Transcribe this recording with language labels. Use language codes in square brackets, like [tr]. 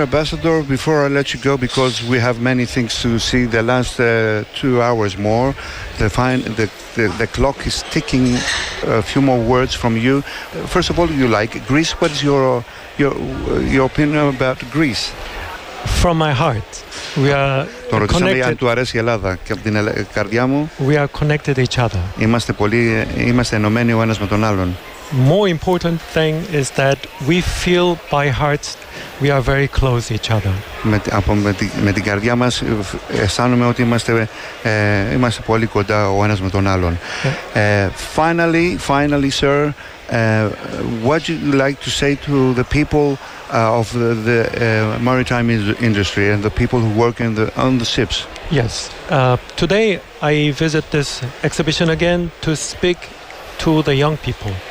[en] Ambassador, before I let you go, because we have many things to see, the last 2 hours more, the clock is ticking. A few more words from you. First of all, you like Greece. What is your opinion about Greece? From my heart, we are [el] τον ρωτήσαμε [en] connected. [el] Αν του αρέσει η Ελλάδα και από την καρδιά μου. [en] We are connected each other. [el] Είμαστε ενωμένοι ο ένας με τον άλλον. [en] More important thing is that we feel by heart we are very close each other. [el] Με την καρδιά μας αισθάνομαι ότι είμαστε πολύ κοντά ο ένας με τον άλλον. [en] Finally, sir, what would you like to say to the people of the maritime industry and the people who work on the ships? Yes. Today I visit this exhibition again to speak to the young people.